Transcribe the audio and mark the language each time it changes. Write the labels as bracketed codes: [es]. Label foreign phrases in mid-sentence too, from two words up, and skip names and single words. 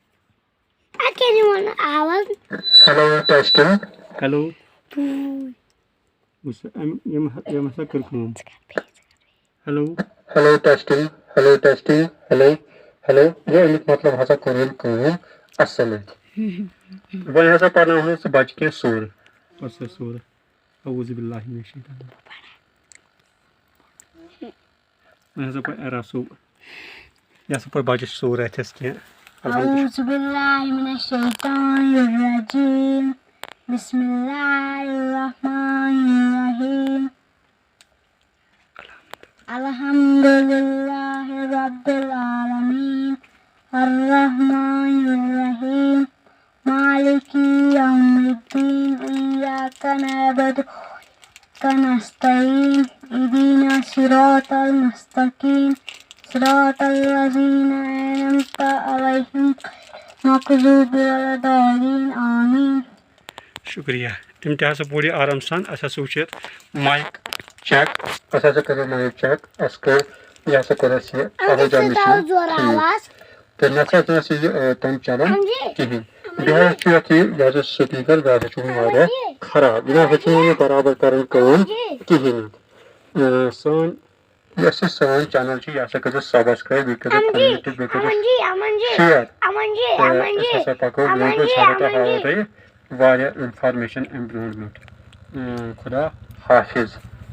[en] hello testing hello [ks] وٕچھ سا أمۍ ہسا کٔر کٲم [en] hello hello testing hello testing hello hello [ks] گوٚو امیُک مطلب ہسا کوٚر أمۍ کٲم اصٕل وۄنۍ ہسا پرناوہون أسۍ بچہِ کینٛہہ سورٕ پتہٕ سا سورٕ [ar] اعوذ باللہ من الشیطان [ks] وۄنۍ ہسا پرِ عرا صٲب یہِ ہسا پرِ بچس سورٕ اتھس کینٛہہ [ar] اعوذ باللہ من الشیطان الرجیم بسم اللہ الرحمن الرحیم الحمد للہ رب العالمین الرحمن الرحیم مالک یوم الدین ایاک نعبد وإیاک نستعین اهدنا الصراط المستقیم صراط الذین أنعمت علیہم مغضوب الضالین آمین [ks] شُکریہ تِم تہِ ہسا پوٚر یہِ آرام سان اَسہِ ہسا وٕچھ یَتھ [en] mic check [ks] اَسہِ ہسا کٔر [en] mic check [ks] اَسہِ کٔر یہِ ہسا کوٚر اَسہِ یہِ آوازا مِشیٖن تہٕ نَتہٕ ہسا ٲس یہِ تَمہِ چلان کِہینۍ بیٚیہِ حظ چھُ یَتھ یہِ ہسا سُپیٖکر یہِ ہسا چھُ وۄنۍ واریاہ خراب یہِ نسا چھُنہٕ وۄنۍ برابر کران کٲم کِہینۍ سٲنۍ یۄس یہِ سٲنۍ چینل چھِ یہِ ہسا کٔرزیٚو سبسکرایب بیٚیہِ کٔرزیٚو کمنٹ بیٚیہِ کٔرزیٚو شیر تہٕ أسۍ ہسا پکو برونٛٹھ أسۍ ہسا ہاوو تۄہہِ واریاہ انفارمیشن امہِ برونٛٹھ خدا حافظ